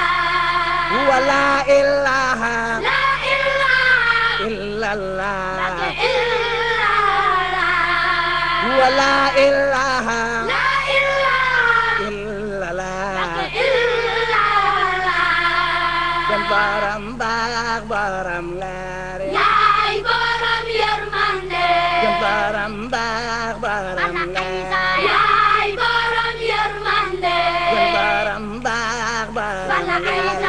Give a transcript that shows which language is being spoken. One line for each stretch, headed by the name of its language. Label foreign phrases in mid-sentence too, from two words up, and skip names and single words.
Arabic: هو لا إله لا إله إلا الله إلا الله هو لا إله لا إله إلا الله إلا الله
Wolof: dan baram baax baram leer yaay borom yërmande dan baram baax baram leer yaay borom yërmande dan baram baax baram Balla Aïssa